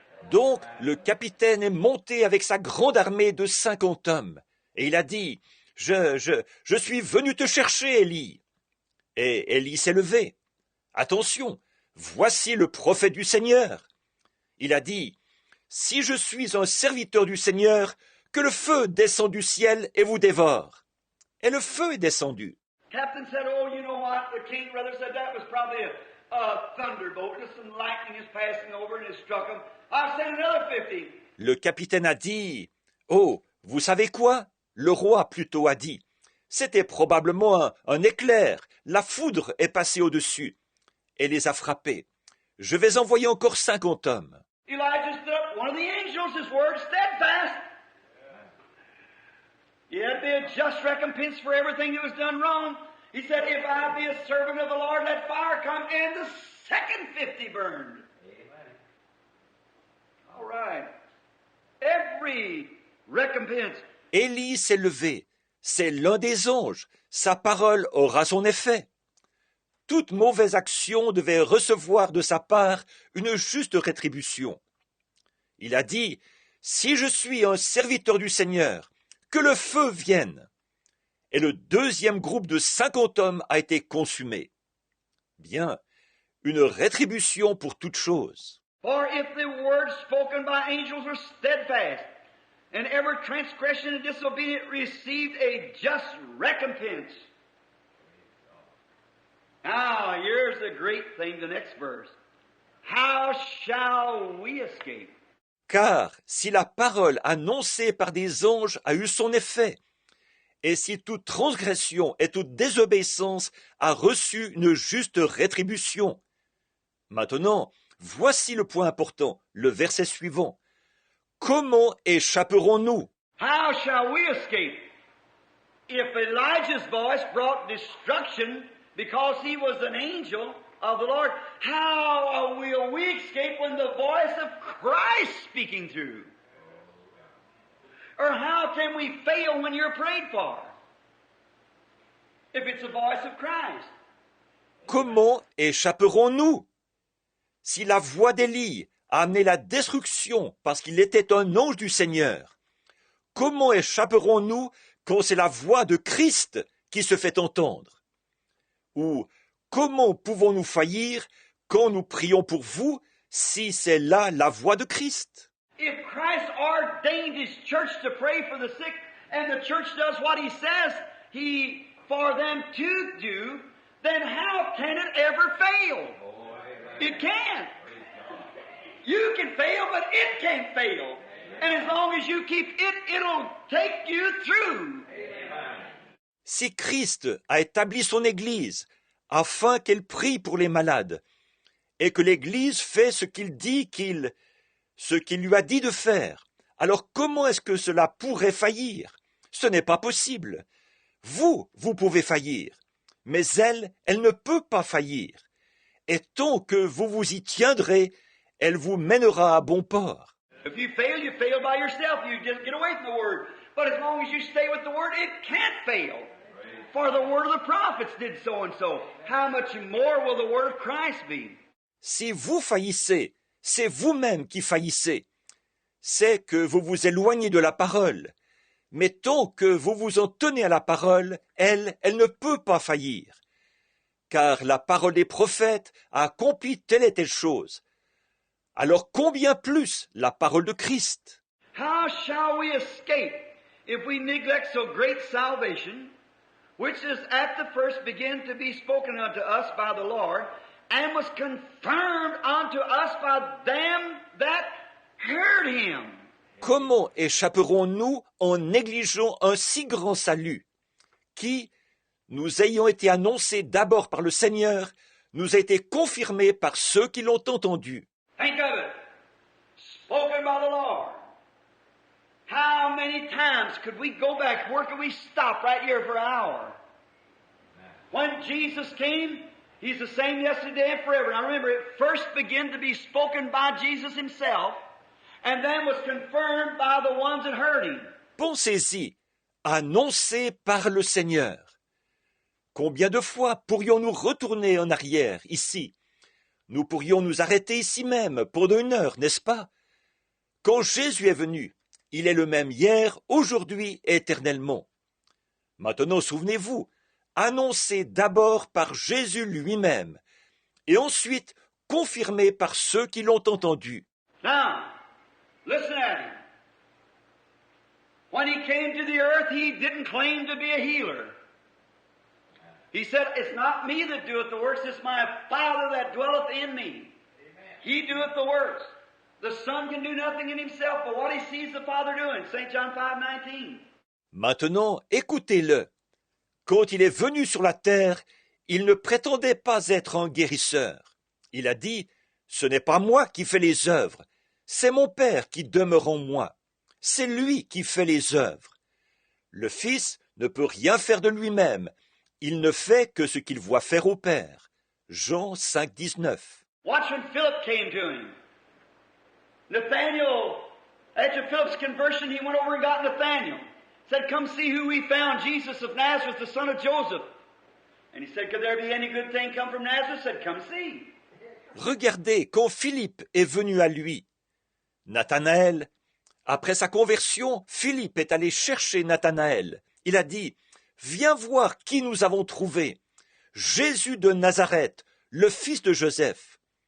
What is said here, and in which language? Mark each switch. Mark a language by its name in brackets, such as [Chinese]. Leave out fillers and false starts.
[French] Donc, le capitaine est monté avec sa grande armée de 50 hommes. Et il a dit, je suis venu te chercher, Élie. Et Élie s'est levé. Attention, voici le prophète du Seigneur. Il a dit, si je suis un serviteur du Seigneur, que le feu descende du ciel et vous dévore. Et le feu est descendu. [English] Captain said, oh, you know what? The king brother said that was probably a thunderbolt. Just some lightning is passing over and it struck him. I'll send another 50. [French] Le capitaine a dit, oh, vous savez quoi? Le roi plutôt a dit, c'était probablement un éclair. La foudre est passée au-dessus et les a frappés. Je vais envoyer encore 50 hommes. [English] Elijah stood up. One of the angels, his word, steadfast. Yet be a just recompense for everything that was done wrong. He said, if I be a servant of the Lord, let fire come, and the second 50 burned. Amen. All right. Every recompense. [French] Élie s'est levé. C'est l'un des anges. Sa parole aura son effet. Toute mauvaise action devait recevoir de sa part une juste rétribution. Il a dit, si je suis un serviteur du Seigneur, que le feu vienne. Et le deuxième groupe de 50 hommes a été consumé. Bien, une rétribution pour toute chose. [English] For if the words spoken by angels were steadfast, and every transgression and disobedience received a just recompense. Now, here's the great thing, the next verse. How shall we escape? [French] Car si la parole annoncée par des anges a eu son effet, et si toute transgression et toute désobéissance a reçu une juste rétribution. Maintenant, voici le point important, le verset suivant. Comment échapperons-nous? [English] How shall we escape? If Elijah's voice brought destruction because he was an angel of the Lord, how will we escape when the voice of Christ speaking through? Or how can we fail when you're prayed for? If it's the voice of Christ. [French] Comment échapperons-nous? Si la voix d'Élie a amené la destruction parce qu'il était un ange du Seigneur, comment échapperons-nous quand c'est la voix de Christ qui se fait entendre? Ou comment pouvons-nous faillir quand nous prions pour vous si c'est là la voix de Christ? [English] If Christ ordained His church to pray for the sick, and the church does what He says for them to do, then how can it ever fail? It can't. You can fail, but it can't fail. And as long as you keep it, it'll take you through. [French] Si Christ a établi son Église afin qu'elle prie pour les malades, et que l'Église fait ce qu'il dit ce qu'il lui a dit de faire, alors comment est-ce que cela pourrait faillir? Ce n'est pas possible. Vous pouvez faillir, mais elle ne peut pas faillir. Et tant que vous vous y tiendrez, elle vous mènera à bon port. [English] If you fail by yourself. You just get away from the Word. But as long as you stay with the Word, it can't fail. For the Word of the prophets did so and so. How much more will the Word of Christ be? [French] Si vous faillissez, c'est vous-même qui faillissez. C'est que vous vous éloignez de la parole. Mais tant que vous vous en tenez à la parole, elle ne peut pas faillir. Car la parole des prophètes a accompli telle et telle chose. Alors combien plus la parole de Christ? [English] How shall we escape if we neglect so great salvation, which is at the first began to be spoken unto us by the Lord, and was confirmed unto us by them that heard Him? [French] Comment échapperons-nous en négligeant un si grand salut, qui, nous ayant été annoncé d'abord par le Seigneur, nous a été confirmé par ceux qui l'ont entendu? [English] Think of it. Spoken by the Lord. How many times could we go back? Where could we stop right here for an hour? When Jesus came, He's the same yesterday and forever. Now remember, it first began to be spoken by Jesus Himself, and then was confirmed by the ones that heard him. [French] Pensez-y, annoncé par le Seigneur. Combien de fois pourrions-nous retourner en arrière, ici? Nous pourrions nous arrêter ici même, pendant 1 heure, n'est-ce pas? Quand Jésus est venu, il est le même hier, aujourd'hui et éternellement. Maintenant, souvenez-vous, annoncé d'abord par Jésus lui-même, et ensuite confirmé par ceux qui l'ont entendu. [English] Now, listen at him. When he came to the earth, he didn't claim to be a healer. He said, it's not me that doeth the works, it's my Father that dwelleth in me. He doeth the works. The Son can do nothing in himself, but what he sees the Father doing. St. John 5:19. [French] Maintenant, écoutez-le. Quand il est venu sur la terre, il ne prétendait pas être un guérisseur. Il a dit, ce n'est pas moi qui fais les œuvres, c'est mon Père qui demeure en moi. C'est lui qui fait les œuvres. Le Fils ne peut rien faire de lui-même. Il ne fait que ce qu'il voit faire au Père. Jean 5:19. [English] Watch when Philip came to him. Nathaniel, after Philip's conversion, he went over and got Nathaniel. Said, come see who we found, Jesus of Nazareth, the son of Joseph. And he said, could there be any good thing come from Nazareth? Said, come see. [French] Regardez, quand Philippe est venu à lui, Nathanaël, après sa conversion, Philippe est allé chercher Nathanaël. Il a dit, viens voir qui nous avons trouvé. Jésus de Nazareth, le fils de Joseph.